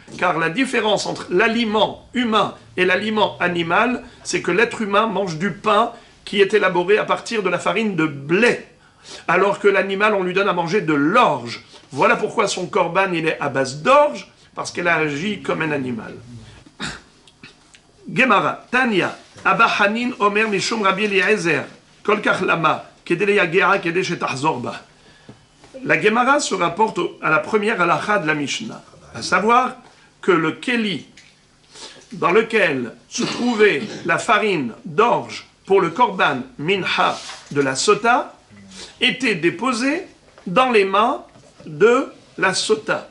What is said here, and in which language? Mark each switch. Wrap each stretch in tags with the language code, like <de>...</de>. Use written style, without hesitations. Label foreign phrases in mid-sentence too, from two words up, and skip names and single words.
<fr>Car la différence entre l'aliment humain et l'aliment animal, c'est que l'être humain mange du pain qui est élaboré à partir de la farine de blé, alors que l'animal, on lui donne à manger de l'orge. Voilà pourquoi son korban, il est à base d'orge, parce qu'elle agit comme un animal.</fr> <he>גמרא תניא אבא חנין אומר משום רבי אליעזר כל כך למה כדי ליגעה כדי שתחזור בה.</he> <fr>La Gemara se rapporte à la première halakha de la Mishnah, à savoir que le keli dans lequel se trouvait la farine d'orge pour le korban minha de la sota était déposé dans les mains de la sota.</fr>